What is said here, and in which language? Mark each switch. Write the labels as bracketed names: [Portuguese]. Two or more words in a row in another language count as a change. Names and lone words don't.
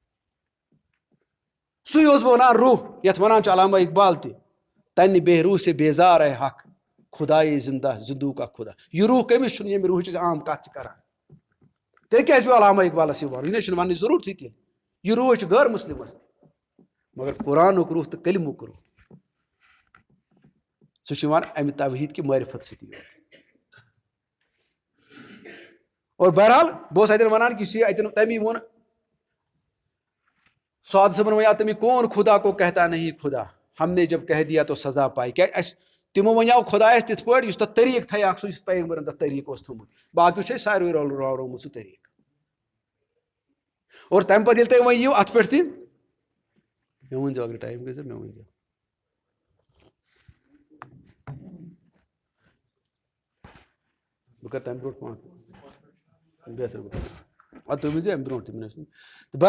[Kashmiri] سُے اوسُس بہٕ وَنان روح یَتھ وَنان چھُ علامہ اقبال تہِ تَنہِ [Urdu] بے روح سے بیزار ہے حق خُدایے زندہ زندوٗ کا خُدا [Kashmiri] یہِ روح کٔمِس چھُنہٕ ییٚمہِ روحٕچ عام کَتھ چھِ کران تیٚلہِ کیازِ پیٚو علامہ اقبالس یہِ وَنُن یہِ نہ چھُنہٕ وَننٕچ ضروٗرتھٕے تیٚلہِ یہِ روح چھُ غٲر مُسلِمس تہِ مگر قرآنُک روح تہٕ کلمُک روح سُہ چھُ یِوان اَمہِ توحیٖد کہِ معرفت سۭتی اور بہرحال بہٕ اوسُس اَتٮ۪ن وَنان کہِ یُس یہِ اَتٮ۪ن تَمی ووٚن سعاد صٲبن وَنیو تٔمی [Urdu] کون خدا کو کہتا نہیں خدا ہم نے جب کہہ دیا تو سزا پائی [Kashmiri] کیازِ اَسہِ تِمو وَنیو خۄدایَس تِتھ پٲٹھۍ یُس تَتھ طریٖقہٕ تھایکھ سُہ یُس پیغمبرن تَتھ طریٖقہٕ اوس تھوٚمُت باقٕے چھُ اَسہِ ساروٕے راورومُت سُہ طریٖقہٕ اور تَمہِ پَتہٕ ییٚلہِ تُہۍ وۄنۍ یِیِو اَتھ پٮ۪ٹھ تہِ مےٚ ؤنۍزیو اگر ٹایم گژھِ مےٚ ؤنۍزیو بہٕ کَرٕ تَمہِ برونٛٹھ پانہٕ بہتر اَدٕ تُہۍ ؤنۍزیو اَمہِ برونٛٹھ تہِ تہٕ بہرحال